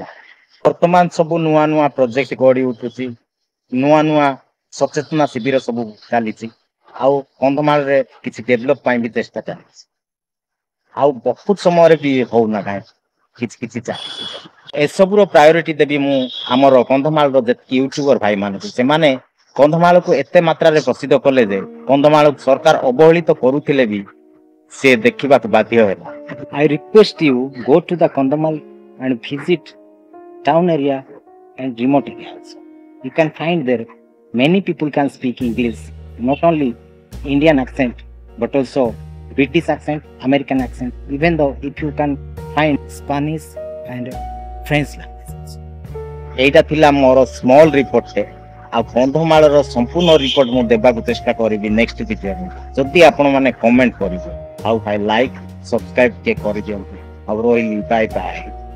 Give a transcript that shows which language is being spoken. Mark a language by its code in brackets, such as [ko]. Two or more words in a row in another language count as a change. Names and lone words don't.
[or] ବର୍ତ୍ତମାନ ସବୁ ନୂଆ ନୂଆ ପ୍ରୋଜେକ୍ଟ ଗଢ଼ି ଉଠୁଛି ନୂଆ ନୂଆ ସଚେତନା ଶିବିର ସବୁ ଚାଲିଛି ଆଉ କନ୍ଧମାଳରେ କିଛି ଡେଭଲପ ପାଇଁ ବି ଚେଷ୍ଟା ଚାଲିଛି ଆଉ ବହୁତ ସମୟରେ ବି ହଉନା କାହିଁ କିଛି କିଛି ଚାଲିଛି। ଏସବୁର ପ୍ରାୟୋରିଟି ଦେବି ମୁଁ ଆମର କନ୍ଧମାଳର ଯେତିକି ୟୁଟ୍ୟୁବର ଭାଇମାନଙ୍କୁ ସେମାନେ କନ୍ଧମାଳକୁ ଏତେ ମାତ୍ରାରେ ପ୍ରସିଦ୍ଧ କଲେ ଯେ କନ୍ଧମାଳକୁ ସରକାର ଅବହେଳିତ କରୁଥିଲେ ବି ସେ ଦେଖିବାକୁ ବାଧ୍ୟ ହେଲା। [en] I request you go to the Kandhamal and visit town area and remote areas. You can find there many people can speak English, not only Indian accent but also British accent, American accent, even though if you can find Spanish and French language. [or] এইটা ଥିଲା ମୋର [en] small report [or] ଆଉ କନ୍ଧମାଳର ସମ୍ପୂର୍ଣ୍ଣ ରିପୋର୍ଟ ମୁଁ ଦେବାକୁ ଚେଷ୍ଟା କରିବି [en] next video [or] ଯଦି ଆପଣମାନେ କମେଣ୍ଟ କରିବେ ଆଉ ଭାଇ [en] like subscribe [or] ଟିକେ କରିଦିଅନ୍ତୁ ଆଉ ରହିଲି [en] bye bye.